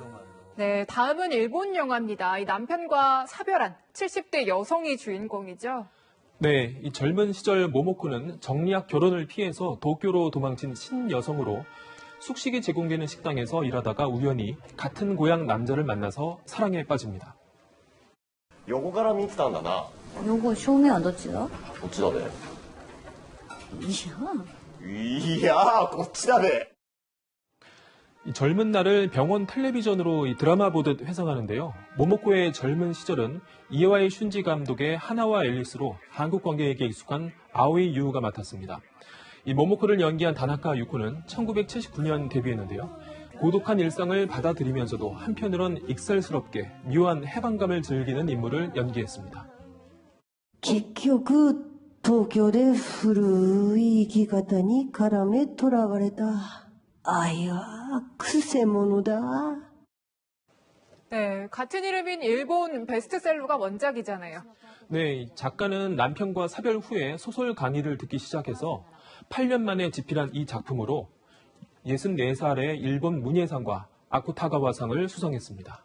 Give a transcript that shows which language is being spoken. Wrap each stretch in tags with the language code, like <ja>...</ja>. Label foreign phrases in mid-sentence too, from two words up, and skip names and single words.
<ko>네, 다음은 일본 영화입니다. 이 남편과 사별한 70대 여성이 주인공이죠. 네, 이 젊은 시절 모모코는 정리학 결혼을 피해서 도쿄로 도망친 신여성으로 숙식이 제공되는 식당에서 일하다가 우연히 같은 고향 남자를 만나서 사랑에 빠집니다.</ko> <ja>横から見てたんだな。横正面はどっちだ？こっちだべ。いやこっちだべ。</ja> <ko>이 젊은 날을 병원 텔레비전으로 이 드라마 보듯 회상하는데요. 모모코의 젊은 시절은 이와이 슌지 감독의 하나와 앨리스로 한국 관객에게 익숙한 아오이 유우가 맡았습니다. 이 모모코를 연기한 다나카 유코는 1979년 데뷔했는데요. 고독한 일상을 받아들이면서도 한편으론 익살스럽게 묘한 해방감을 즐기는 인물을 연기했습니다.</ko> <ja>結局東京で古い生き方に絡めとらわれた愛はくせ者だ.</ja> <ko>네, 같은 이름인 일본 베스트셀러가 원작이잖아요. 네, 작가는 남편과 사별 후에 소설 강의를 듣기 시작해서 8년 만에 집필한 이 작품으로 64살의 일본 문예상과 아쿠타가와상을 수상했습니다.</ko>